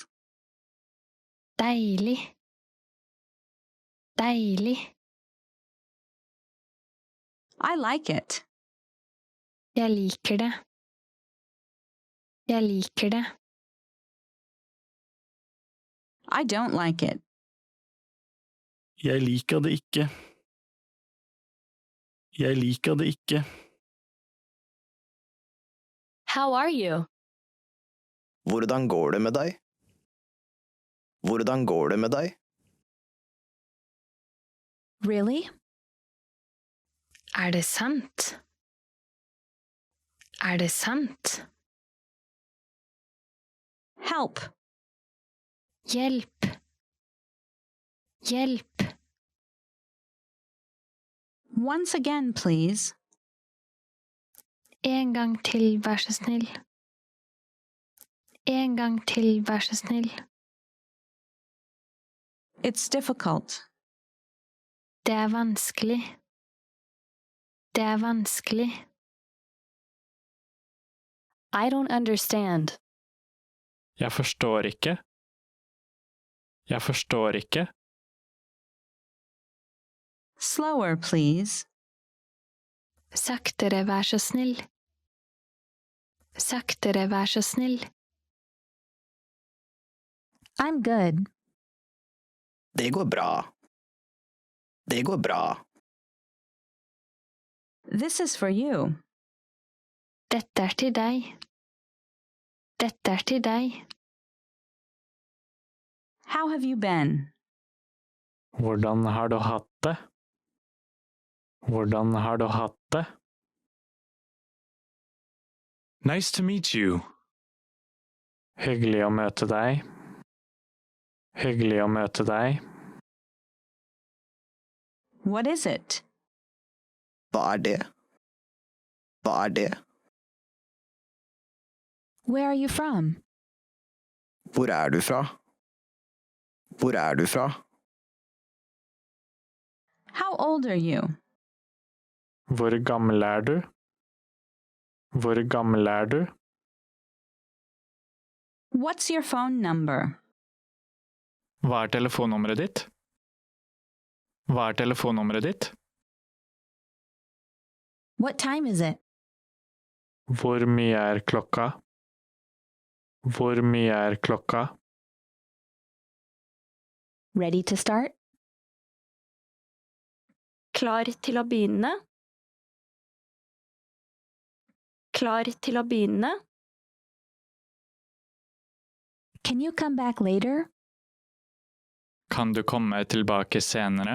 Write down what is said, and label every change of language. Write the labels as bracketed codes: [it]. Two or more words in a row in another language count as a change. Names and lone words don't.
[no] Deilig. Deilig. [en] I like it. [no] Jeg liker det. Jeg liker det. [en] I don't like it. [no] Jeg liker det ikke. Jeg liker det ikke. [en] How are you? [no] Hvordan går det med deg? Hvordan går det med deg? [en] Really? [no] Er det sant? Er det sant? [en] Help. [no] Hjelp. Hjelp. [en] Once again, please. [no] En gang til, vær så snill. En gang til, vær så snill. [en] It's difficult. [no] Det er vanskelig. Det er vanskelig. [en] I don't understand. [no] Jeg forstår ikke. Jeg forstår ikke. [en] Slower, please. [no] Saktere, vær så snill. Saktere, vær så snill. [en] I'm good. [no] Det går bra. Det går bra. [en] This is for you. [no] Dette er til deg. Dette er til deg. [en] How have you been? [no] Hvordan har du hatt det? Hvordan har du hatt det? [en] Nice to meet you. [no] Hyggelig å møte deg. Hyggelig å møte deg. [en] What is it? [no] Hva er det? Hva er det? [en] Where are you from? [no] Hvor er du fra? Hvor er du fra? [en] How old are you? [no] Hvor gammel er du? Hvor gammel er du? [en] What's your phone number? [no] Hva er telefonnummeret ditt? Hva er telefonnummeret ditt? [en] What time is it? [no] Hvor mye er klokka? Hvor mye er klokka? [en] Ready to start? [no] Klar til å begynne. Klar til å begynne. [en] Can you come back later? [no] Kan du komme tilbake senere?